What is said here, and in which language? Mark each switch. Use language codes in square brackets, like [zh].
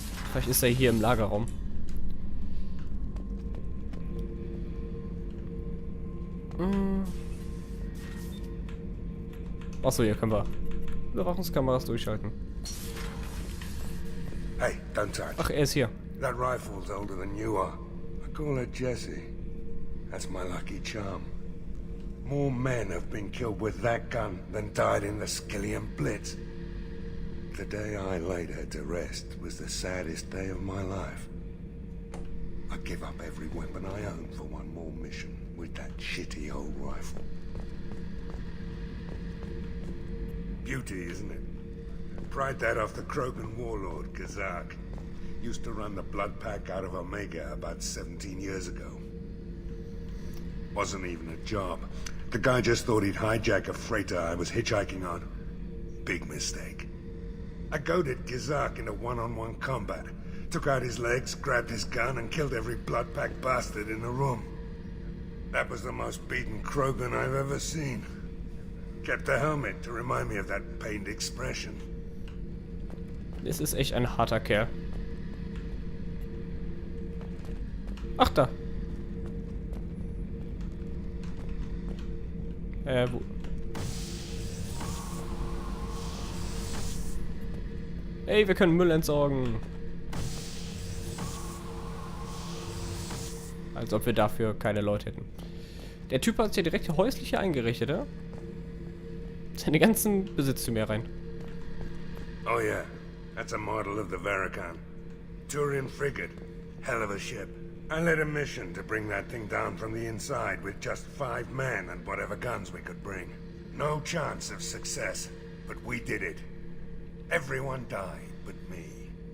[de] Vielleicht ist er hier im Lagerraum. Achso, hier können wir Überwachungskameras durchschalten. [en] Hey, don't touch. [de] Ach, er ist hier. [en] That rifle's older than you are. I call her Jessie. That's my lucky charm. More men have been killed with that gun than died in the Skillian Blitz. The day I laid her to rest was the saddest day of my life. I give up every weapon I own for one more mission with that shitty old rifle. Beauty, isn't it? Pried that off the Krogan warlord, Kazak. Used to run the blood pack out of Omega about 17 years ago. Wasn't even a job. The guy just thought he'd hijack a freighter I was hitchhiking on. Big mistake. I goaded Kazak into one-on-one combat. Took out his legs, grabbed his gun, and killed every blood pack bastard in the room. That was the most beaten Krogan I've ever seen. Kept a helmet to remind me of that pained expression. [de] Das ist echt ein harter Kerl. Ach, da. Wo? Hey, wir können Müll entsorgen. Als ob wir dafür keine Leute hätten. Der Typ hat sich ja direkt häuslich hier eingerichtet, ja? Seine ganzen Besitztümer hier rein. [en] Oh yeah, that's a model of the Varakan. Turian frigate. Hell of a ship. I led a mission to bring that thing down from the inside with just 5 men and whatever guns we could bring. No chance of success, but we did it. Everyone died but me.